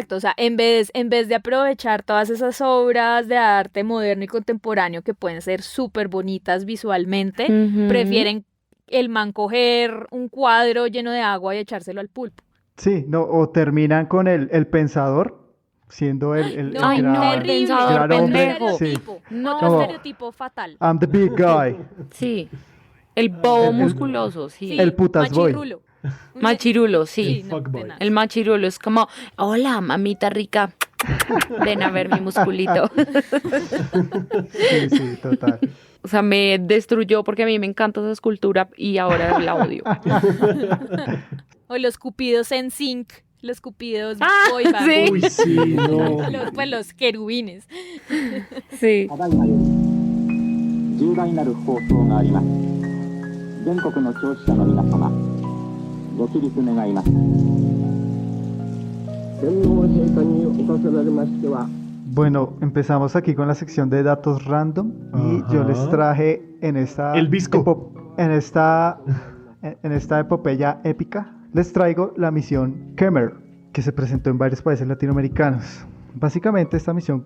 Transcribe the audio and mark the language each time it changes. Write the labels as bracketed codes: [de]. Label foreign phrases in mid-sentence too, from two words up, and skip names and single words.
[es] O sea, en vez de aprovechar todas esas obras de arte moderno y contemporáneo que pueden ser súper bonitas visualmente, Ujú. prefieren el man coger un cuadro lleno de agua y echárselo al pulpo. Sí, no, o terminan con el pensador siendo el No, Ay, no, gran, el pensador gran hombre. pendejo. Sí. Estereotipo. No. Otro Como- estereotipo fatal. [en] I'm the big guy. [es] Sí, el bobo el- musculoso, sí. Sí, el putas boy. machirulo. Machirulo, sí. El fuckboy. tenaz. El machirulo es como, hola, mamita rica, ven a ver mi musculito. Sí, sí, total. O sea, me destruyó porque a mí me encanta esa escultura y ahora la odio. O los cupidos en sync. Los cupidos Ah, [en] boy band. [es] sí. Uy, sí, no. Los querubines. Sí. [ja] ただいまより重大なる放送があります。全国の聴取者の皆様、ご起立願います。天皇陛下におかせられましては、 [es] Bueno, empezamos aquí con la sección de datos random y Ajá. yo les traje en esta El visco. en esta epopeya épica, les traigo la misión Kemmerer, que se presentó en varios países latinoamericanos. Básicamente esta misión